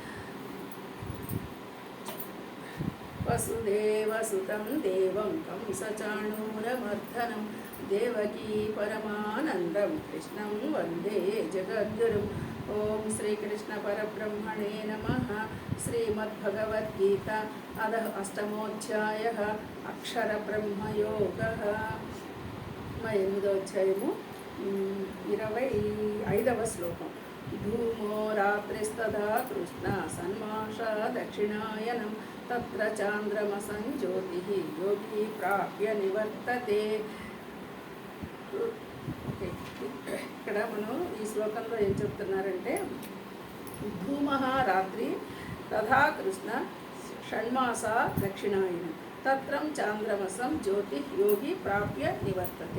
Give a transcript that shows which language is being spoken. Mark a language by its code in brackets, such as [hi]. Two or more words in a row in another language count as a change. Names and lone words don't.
[sa] वसुदेवसुतं देवं कंसचाणूरमर्दनं देवकी परमानन्दं कृष्णं वन्दे जगद्गुरुम्। ओम श्रीकृष्ण परब्रह्मणे नमः। श्रीमद्भगवद्गीता अधः अष्टमोऽध्यायः अक्षरब्रह्मयोगः। [te] 8వ అధ్యాయము 25వ శ్లోకం. [sa] धूमो रात्रिस्तदा कृष्ण सन्माषा दक्षिणायनं तत्र चान्द्रमसं ज्योतिः योगी प्राप्य निवर्तते. [te] ఇక్కడ మనం ఈ శ్లోకంలో ఏం చెప్తున్నారంటే, [sa] धूमः रात्रि तथा कृष्ण षण्मास दक्षिणायनं तत्रं चान्द्रमसं ज्योति योगि प्राप्य निवर्तते.